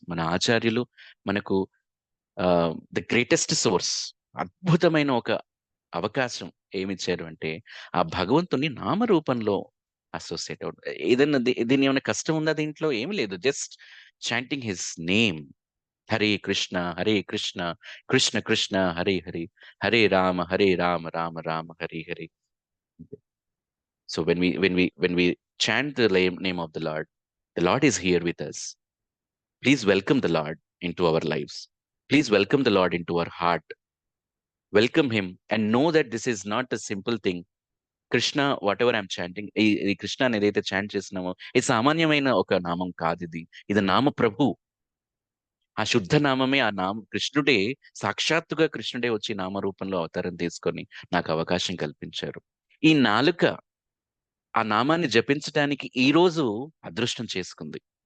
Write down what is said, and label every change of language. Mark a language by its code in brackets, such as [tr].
[te] మన ఆచార్యులు మనకు ద గ్రేటెస్ట్ సోర్స్, అద్భుతమైన ఒక అవకాశం ఏమిచ్చారు అంటే, ఆ భగవంతుని నామరూపంలో అసోసియేట్ అవుట్. ఏదన్నా దీని ఏమైనా కష్టం ఉందా దీంట్లో? ఏమి లేదు. [en] Just chanting his name. [sa] Hare Krishna, Krishna Krishna Hare Hari, Hare Ram Ram Ram Hari Hari. [en] So when we chant the name of the Lord is here with us. Please welcome the Lord into our lives. Please welcome the Lord into our heart. Welcome him and know that this is not a simple thing. Krishna whatever I'm chanting, [te] ఈ కృష్ణ అని ఏదైతే chant చేస్తున్నామో ఇది సామాన్యమైన ఒక నామం కాదు. ఇది నామ ప్రభు. ఆ శుద్ధ నామమే, ఆ కృష్ణుడే, సాక్షాత్తుగా కృష్ణుడే వచ్చి నామరూపంలో అవతారం తీసుకొని నాకు అవకాశం కల్పించారు. ఈ నాలుక ఆ నామాన్ని జపించడానికి ఈ రోజు అదృష్టం చేసుకుంది.